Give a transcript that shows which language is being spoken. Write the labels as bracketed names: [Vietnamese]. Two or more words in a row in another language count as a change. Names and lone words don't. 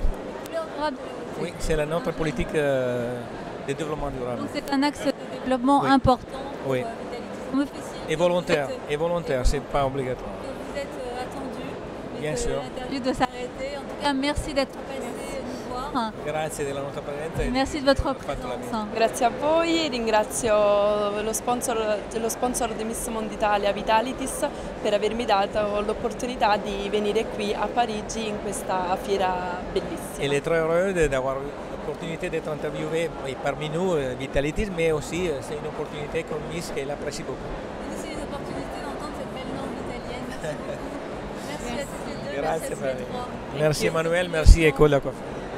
[French] Oui, c'est notre politique de développement durable. Donc c'est un axe de développement important pour oui. On me fait signe. Et volontaire, c'est pas obligatoire. Vous êtes attendu. Bien sûr. L'interview doit s'arrêter. En tout cas, merci d'être passé nous voir. [Italian] Grazie della nostra presenza. [French] Merci de votre présence. [Italian] Grazie a voi, ringrazio lo sponsor di Miss Mondo Italia, Vitalities, per avermi dato l'opportunità di venire qui a Parigi in questa fiera bellissima. [French] Elle est très heureuse d'avoir l'opportunité d'être interviewée parmi nous, Vitalities, mais aussi c'est une opportunité comme Miss qu'elle apprécie beaucoup. C'est une opportunité d'entendre cette belle langue italienne. Merci à tous les deux. [Italian] Grazie, [French] merci à tous les trois. merci Emmanuel, merci École de la Coiffure.